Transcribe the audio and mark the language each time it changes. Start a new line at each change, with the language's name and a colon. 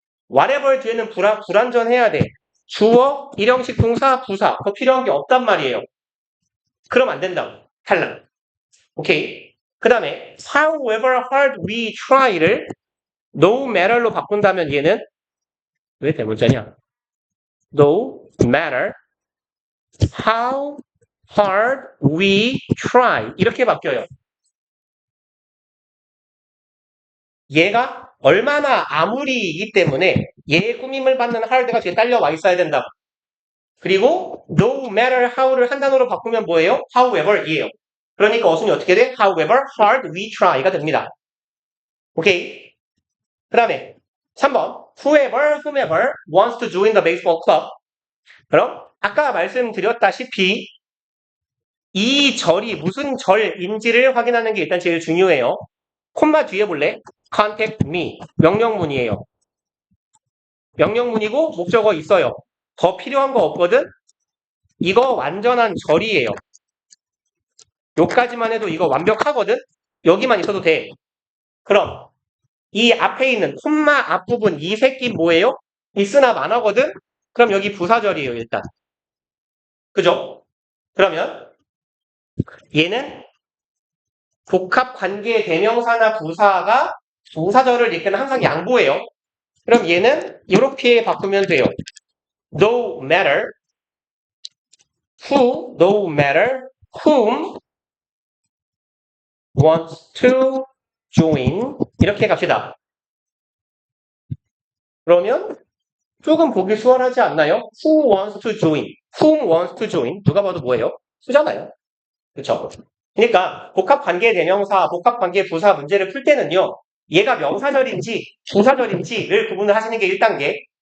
Korean: whatever 뒤에는 불완전해야 돼. 주어, 일형식 동사, 부사 더 필요한 게 없단 말이에요. 그럼 안 된다고. 탈락. 오케이. 그 다음에
English: however hard we try
Korean: 를 no matter로 바꾼다면 얘는 왜 대문자냐?
English: No matter how hard we try
Korean: 이렇게 바뀌어요. 얘가 얼마나 아무리이기 때문에 얘의 꾸밈을 받는 hard가 뒤에 딸려와 있어야 된다. 그리고 no matter how를 한 단어로 바꾸면 뭐예요? however이에요. 그러니까 어순이 어떻게 돼?
English: however hard we try가
Korean: 됩니다. 오케이. 그 다음에 3번
English: whoever wants to join the baseball club.
Korean: 그럼 아까 말씀드렸다시피 이 절이 무슨 절인지를 확인하는 게 일단 제일 중요해요. 콤마 뒤에 볼래?
English: contact me.
Korean: 명령문이에요. 명령문이고 목적어 있어요. 더 필요한 거 없거든? 이거 완전한 절이에요. 요까지만 해도 이거 완벽하거든? 여기만 있어도 돼. 그럼 이 앞에 있는 콤마 앞부분 이 새끼 뭐예요? 있으나 마나거든? 그럼 여기 부사절이에요, 일단. 그죠? 그러면 얘는 복합관계 대명사나 부사가 부사절을 이끄는 항상 양보해요. 그럼 얘는 이렇게 바꾸면 돼요.
English: No matter who, no matter whom wants to join
Korean: 이렇게 갑시다. 그러면 조금 보기 수월하지 않나요?
English: Who wants to join? Whom wants to join?
Korean: 누가 봐도 뭐예요? 수잖아요. 그렇죠? 그러니까 복합관계 대명사, 복합관계 부사 문제를 풀 때는요. 얘가 명사절인지 부사절인지를 구분을 하시는 게 1단계.